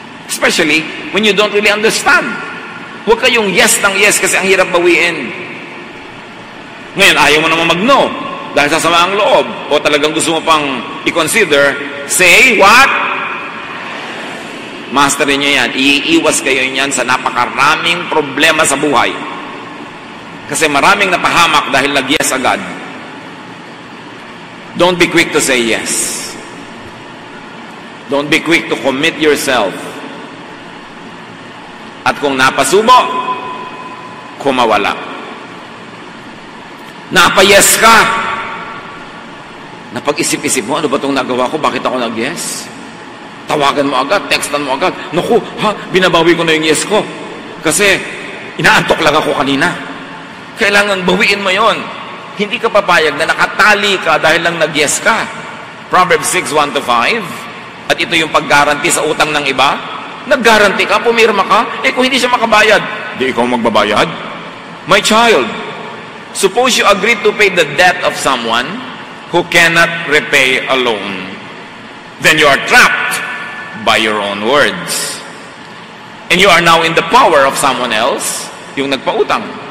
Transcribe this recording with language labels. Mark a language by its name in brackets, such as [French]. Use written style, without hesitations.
[English] Especially when you don't really understand. [Filipino] Huwag kayong yes ng yes kasi ang hirap bawiin. Ngayon, ayaw mo naman mag-no dahil sa sama ang loob o talagang gusto mo pang i-consider, [English] say what? [Filipino] Masterin nyo yan. Iiwas kayo yan sa napakaraming problema sa buhay. Kasi maraming napahamak dahil nag-yes agad. [English] Don't be quick to say yes. Don't be quick to commit yourself. [Filipino] At kung napasubo, kumawala. Napa-yes ka. Napag-isip-isip mo, ano ba itong nagawa ko? Bakit ako nag-yes? Tawagan mo agad, textan mo agad. Naku, binabawi ko na yung yes ko. Kasi, inaantok lang ako kanina. Kailangan bawiin mo yon. Hindi ka papayag na nakatali ka dahil lang nag-yes ka. Proverbs 6:1-5. At ito yung pag-guarantee sa utang ng iba. Nag-guarantee ka, pumirma ka, kung hindi siya makabayad, di ikaw magbabayad? [English] My child, suppose you agreed to pay the debt of someone who cannot repay alone. Then you are trapped by your own words. And you are now in the power of someone else, [Filipino] yung nagpautang.